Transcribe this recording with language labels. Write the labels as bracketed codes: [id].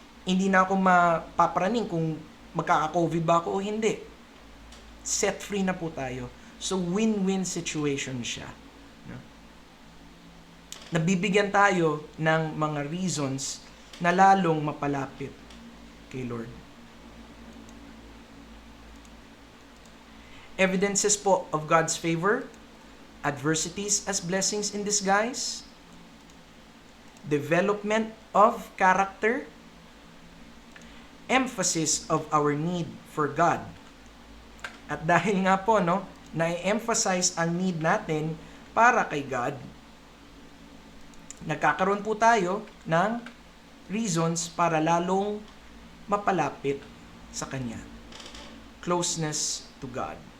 [tl] Hindi na ako mapaparaning kung magkaka-COVID ba ako o hindi. [en] Set free [tl] na po tayo. [en] So, win-win situation [tl] siya. No? Nabibigyan tayo ng mga reasons na lalong mapalapit kay Lord. [en] Evidences po of God's favor, adversities as blessings in disguise, development of character, emphasis of our need for God. [tl] At dahil nga po, na-emphasize ang need natin para kay God, nagkakaroon po tayo ng reasons para lalong mapalapit sa Kanya. [en] Closeness to God.